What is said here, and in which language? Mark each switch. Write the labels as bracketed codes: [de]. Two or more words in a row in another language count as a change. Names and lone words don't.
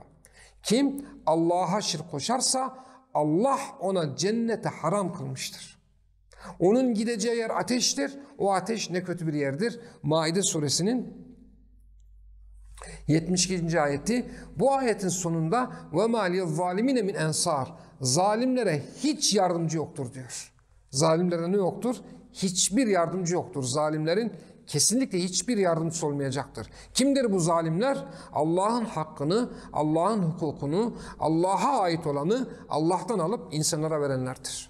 [tr] Kim Allah'a şirk koşarsa Allah ona cennete haram kılmıştır. Onun gideceği yer ateştir. O ateş ne kötü bir yerdir. Maide suresinin 72. ayeti. Bu ayetin sonunda [ar] وَمَا لِلظَّالِمِينَ مِنْ اَنْصَارٍ [tr] zalimlere hiç yardımcı yoktur diyor. Zalimlere ne yoktur? Hiçbir yardımcı yoktur. Zalimlerin kesinlikle hiçbir yardımcısı olmayacaktır. Kimdir bu zalimler? Allah'ın hakkını, Allah'ın hukukunu, Allah'a ait olanı Allah'tan alıp insanlara verenlerdir.